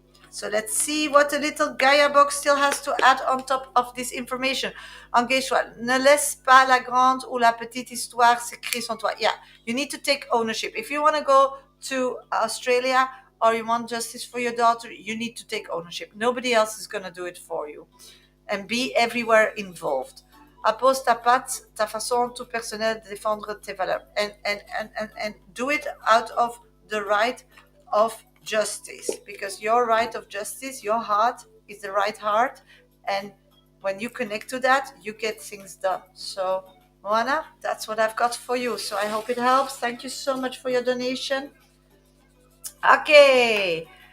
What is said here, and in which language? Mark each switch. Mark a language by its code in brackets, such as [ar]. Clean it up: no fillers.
[en] So let's see what the little Gaia box still has to add on top of this information. [fr] Engage-toi. Ne laisse pas la grande ou la petite histoire s'écrire sans toi. [en] Yeah, you need to take ownership. If you want to go to Australia, or you want justice for your daughter, you need to take ownership. Nobody else is going to do it for you. And be everywhere involved. [fr] Appose ta patte, ta façon tout personnelle de défendre tes valeurs. [en] And do it out of the right of justice. Because your right of justice, your heart, is the right heart. And when you connect to that, you get things done. So, Moana, that's what I've got for you. So I hope it helps. Thank you so much for your donation. Okay.